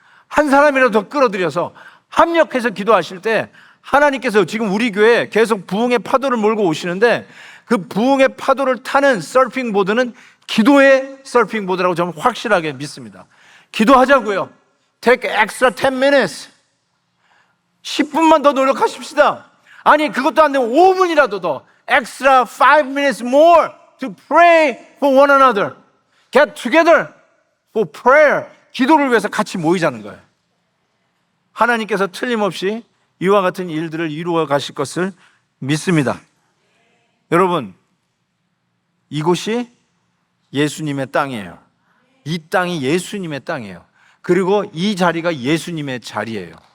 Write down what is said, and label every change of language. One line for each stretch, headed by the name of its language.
Korean: 한 사람이라도 더 끌어들여서 합력해서 기도하실 때 하나님께서 지금 우리 교회에 계속 부흥의 파도를 몰고 오시는데, 그 부흥의 파도를 타는 서핑보드는 기도의 서핑보드라고 저는 확실하게 믿습니다. 기도하자고요.
English: Take extra 10 minutes.
Korean: 10분만 더 노력하십시다. 아니, 그것도 안 되면 5분이라도 더.
English: Extra 5 minutes more to pray for one another. Get together for prayer.
Korean: 기도를 위해서 같이 모이자는 거예요. 하나님께서 틀림없이 이와 같은 일들을 이루어 가실 것을 믿습니다. 여러분, 이곳이 예수님의 땅이에요. 이 땅이 예수님의 땅이에요. 그리고 이 자리가 예수님의 자리예요.